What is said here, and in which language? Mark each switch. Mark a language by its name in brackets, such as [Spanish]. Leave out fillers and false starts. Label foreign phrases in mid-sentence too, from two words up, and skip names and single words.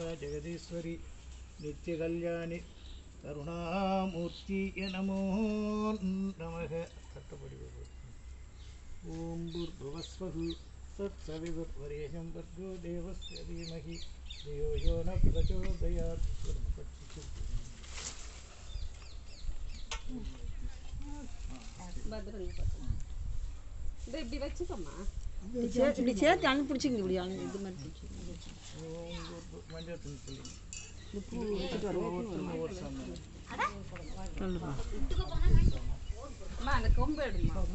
[Sanskrit] जगदीश्वरी नित्य कल्याणी करुणामूर्ति नमो नमः. கட்டப்படி ॐ भूर्भुवस्स्वः तत्सवितुर्वरेण्यं भर्गो देवस्य धीमहि धियो यो न प्रचोदयात्. [Tamil] இப்படி வச்சுக்கோமா, இப்படி சேர்த்து அனு பிடிச்சிங்க. இப்படி அனு இது மாதிரி பிடிச்சிங்க. மஞ்சள் தூள் அந்த கொம்பு எடுமா.